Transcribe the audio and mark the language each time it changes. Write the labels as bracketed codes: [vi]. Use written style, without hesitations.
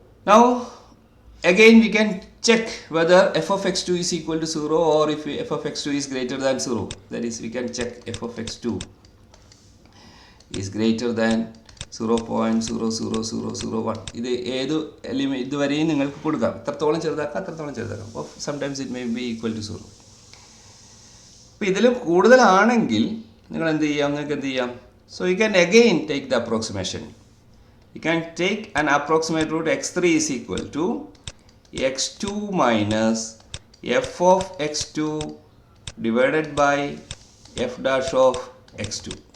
[en] Now again we can check whether f of x2 is equal to 0 or if f of x2 is greater than 0. That is, we can check f of x2 is greater than 0.00001. [ml] ഇത് ഏത് ഇതുവരെയും നിങ്ങൾക്ക് കൊടുക്കാം, എത്രത്തോളം ചെറുതാക്കാം അത്രത്തോളം ചെറുതാക്കാം. അപ്പോൾ [en] Sometimes it may be equal to 0. [ml] അപ്പോൾ ഇതിലും കൂടുതലാണെങ്കിൽ നിങ്ങൾ എന്ത് ചെയ്യാം, നിങ്ങൾക്ക് എന്ത് ചെയ്യാം? [en] So you can again take the approximation. You can take an approximate root x3 is equal to x2 minus f of x2 divided by f dash of x2.